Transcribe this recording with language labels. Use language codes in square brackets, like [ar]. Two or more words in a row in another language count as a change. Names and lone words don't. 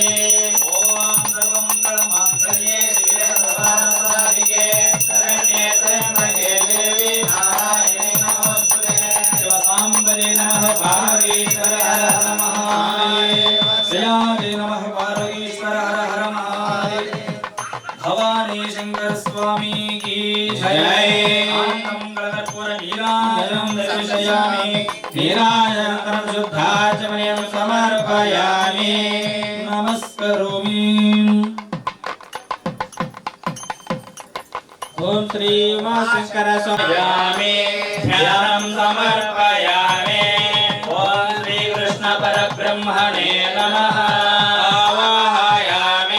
[sa] ఓం సర్వమంగళమాంగళ్యే శివే సర్వార్థసాధికే శరణ్యే త్ర్యంబకే దేవి నారాయణీ నమోస్తుతే శివసాంబరే నమః పార్వతీశ్వర హర హర మహాదేవ శ్రీయాదే నమః పార్వతీశ్వర హర హర మహాదేవ భవానీ శంకర స్వామి [hi] की जय [sa] मंगलकर्पूर नीराजनं दर्शयामि नीराजनं शुद्धाचमनीयं समर्पयामि नमस्करोमि ओम श्री उमाशंकर स्वामी ध्यानं समर्पयामि ओम श्री कृष्ण परब्रह्मणे नमः आवाहयामि